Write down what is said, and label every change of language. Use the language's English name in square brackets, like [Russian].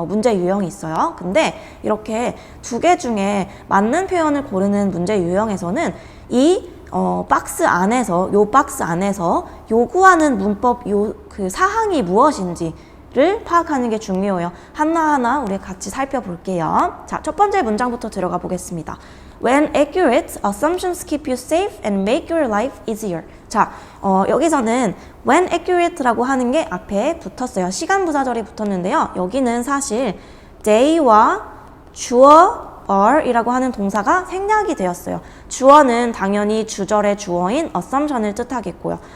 [Korean] 문제 유형이 있어요. 근데 이렇게 2개 중에 맞는 표현을 고르는 문제 유형에서는 이 박스 안에서 요구하는 문법 그 사항이 무엇인지를 파악하는 게 중요해요. 하나하나 우리 같이 살펴볼게요. 자, 첫 번째 문장부터 들어가 보겠습니다. [English] When accurate, assumptions keep you safe and make your life easier. [Korean] 자, 여기서는 when accurate라고 하는 게 앞에 붙었어요. 시간 부사절이 붙었는데요. 여기는 사실 day와 주어 are이라고 하는 동사가 생략이 되었어요. 주어는 당연히 주절의 주어인 assumption을 뜻하겠고요.